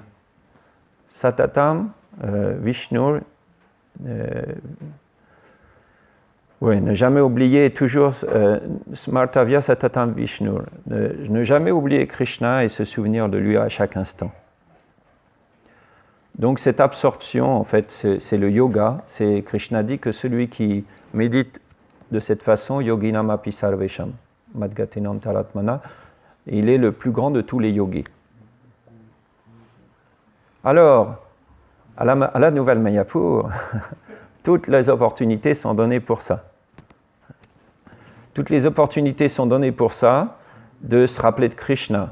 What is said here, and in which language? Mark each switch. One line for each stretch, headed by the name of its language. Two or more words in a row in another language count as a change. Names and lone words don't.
Sanskrit: Satatam, Vishnu,
French: ne jamais oublier, toujours
Sanskrit: Smartavya Satatam Vishnu,
French: ne jamais oublier Krishna et se souvenir de lui à chaque instant. Donc cette absorption, en fait, c'est le yoga. Krishna dit que celui qui médite de cette façon,
Sanskrit: yoginam api sarvesham, madgatenam taratmana,
French: il est le plus grand de tous les yogis. Alors, à la Nouvelle Mayapur, toutes les opportunités sont données pour ça. Toutes les opportunités sont données pour ça, de se rappeler de Krishna.